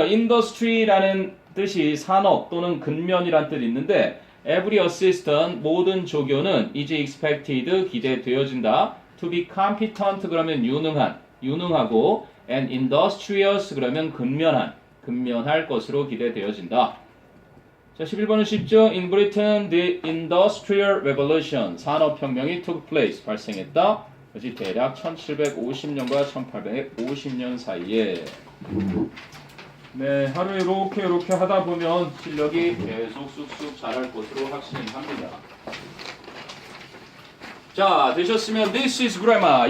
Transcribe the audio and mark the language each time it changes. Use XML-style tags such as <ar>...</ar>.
<ko>industry라는 뜻이 산업 또는 근면이란 뜻이 있는데</ko> <en>every assistant,</en> <ko>모든 조교는</ko> <en>is expected,</en> <ko>기대되어진다.</ko> <en>to be competent</en> <ko>그러면 유능한, 유능하고</ko> <en>and industrious</en> <ko>그러면 근면한, 근면할 것으로 기대되어진다. 자, 11번은 쉽죠.</ko> <en>In Britain, the Industrial Revolution,</en> <ko>산업혁명이</ko> <en>took place,</en> <ko>발생했다. 그것이 대략 1750년과 1850년 사이에. 네, 하루 이렇게 하다 보면 실력이 계속 쑥쑥 자랄 것으로 확신합니다. 자, 되셨으면</ko> <en>This is grammar.</en>